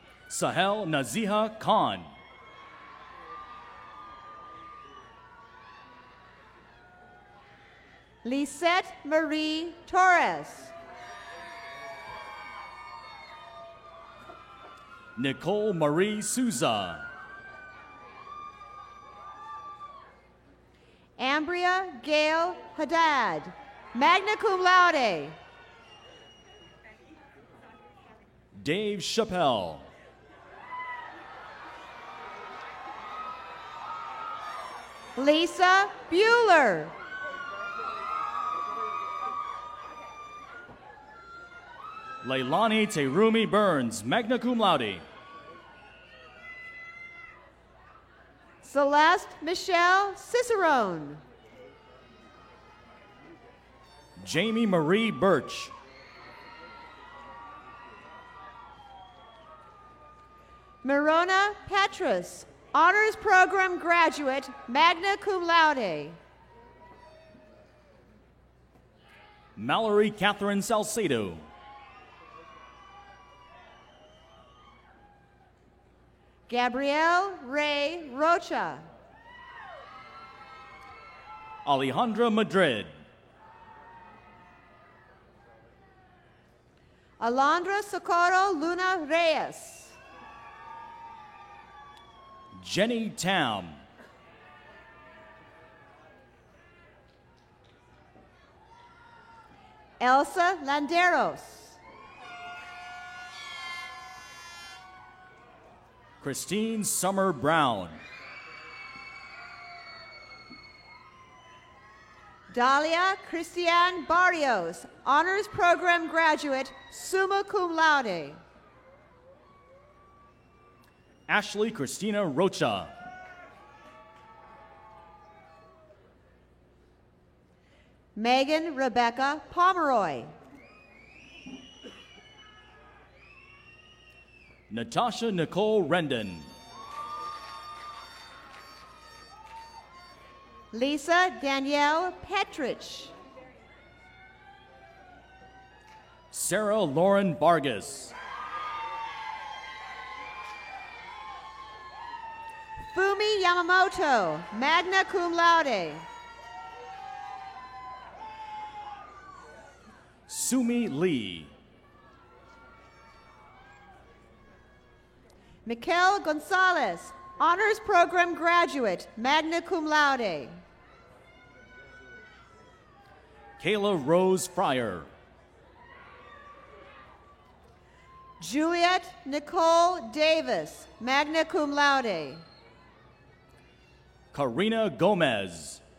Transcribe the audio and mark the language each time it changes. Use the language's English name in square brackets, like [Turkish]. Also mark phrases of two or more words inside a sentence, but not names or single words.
[English] Sahel Naziha Khan. Lisette Marie Torres. Nicole Marie Souza. Ambria Gail Haddad, [Latin] magna cum laude. [English] Dave Chappelle. Lisa Bueller. Leilani Terumi Burns, [Latin] magna cum laude. [English] Celeste Michelle Cicerone. Jamie Marie Birch. Mirona Petrus, honors program graduate, [Latin] magna cum laude. [English] Mallory Catherine Salcedo. Gabrielle Ray Rocha. Alejandra Madrid. Alondra Socorro Luna Reyes. Jenny Tam. Elsa Landeros. Christine Summer Brown. Dalia Christian Barrios, honors program graduate, [Latin] summa cum laude. [English] Ashley Christina Rocha. Megan Rebecca Pomeroy. Natasha Nicole Rendon. Lisa Danielle Petrich. Sarah Lauren Vargas. Fumi Yamamoto, [Latin] magna cum laude. [English] Sumi Lee. Mikel Gonzalez, honors program graduate, [Latin] magna cum laude. [English] Kayla Rose Fryer. Juliet Nicole Davis, [Latin] magna cum laude. [English] Karina Gomez.